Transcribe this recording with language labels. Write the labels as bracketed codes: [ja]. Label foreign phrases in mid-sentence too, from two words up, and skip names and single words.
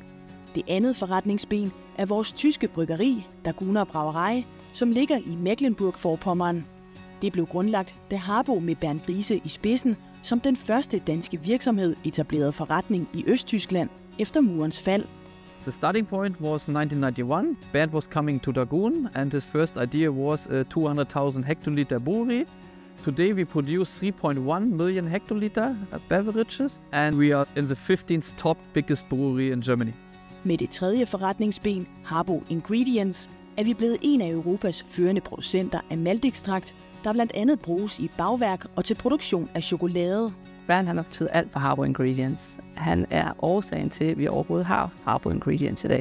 [da] Det andet forretningsben er vores tyske bryggeri, Daguner Brauerei, som ligger i Mecklenburg-Vorpommern. Det blev grundlagt, da Harbo med Bernd Grise i spidsen som den første danske virksomhed etablerede forretning i Østtyskland efter murens fald. [en] The starting point was 1991. Bernd was coming to Dagun and his first idea was a 200,000 hectoliter brewery. Today we produce 3.1 million hectoliter beverages and we are in the 15th top biggest brewery in Germany. [da] Med det tredje forretningsben, Harbo Ingredients, er vi blevet en af Europas førende producenter af maltekstrakt, der blandt andet bruges i bagværk og til produktion af chokolade. Bernd har betydet alt for Harbo Ingredients. Han er årsagen til, at vi overhovedet har Harbo Ingredients i dag.